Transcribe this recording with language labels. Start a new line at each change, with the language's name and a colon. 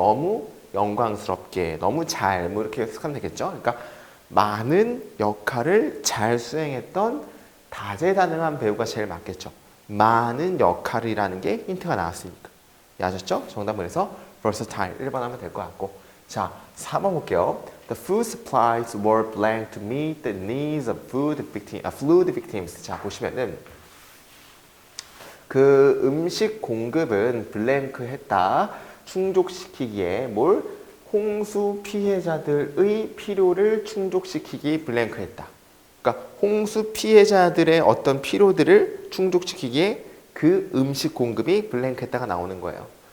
Korean: 너무 영광스럽게, 너무 잘, 뭐 이렇게 해석하면 되겠죠. 그러니까 많은 역할을 잘 수행했던 다재다능한 배우가 제일 맞겠죠. 많은 역할이라는 게 힌트가 나왔으니까. 아셨죠? 정답은 그래서 versatile 1번 하면 될 것 같고 자, 4번 볼게요.
English: The food supplies were blank to meet the needs of flood victims.
Korean: 자, 보시면은 그 음식 공급은 블랭크 했다. 충족시키기에 뭘? 홍수 피해자들의 필요를 충족시키기 블랭크 했다. 그러니까 홍수 피해자들의 어떤 필요들을 충족시키기에 그 음식 공급이 블랭크 했다가 나오는 거예요.